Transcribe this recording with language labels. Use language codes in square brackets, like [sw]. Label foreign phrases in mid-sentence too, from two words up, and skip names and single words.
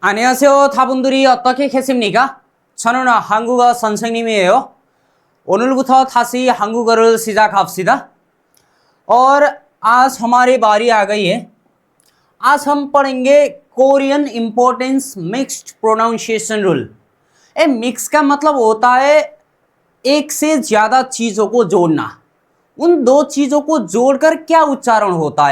[ko] 안녕하세요. 다분들이 어떻게 계십니까? 저는 한국어 선생님이에요. 오늘부터 다시 한국어를 시작합시다. [hi] और आज हमारी बारी आ गई है। आज हम पढ़ेंगे [en] Korean importance mixed pronunciation rule. [hi] ए मिक्स का मतलब होता है एक से ज़्यादा चीज़ों को जोड़ना। उन दो चीज़ों को जोड़कर क्या उच्चारण होता है?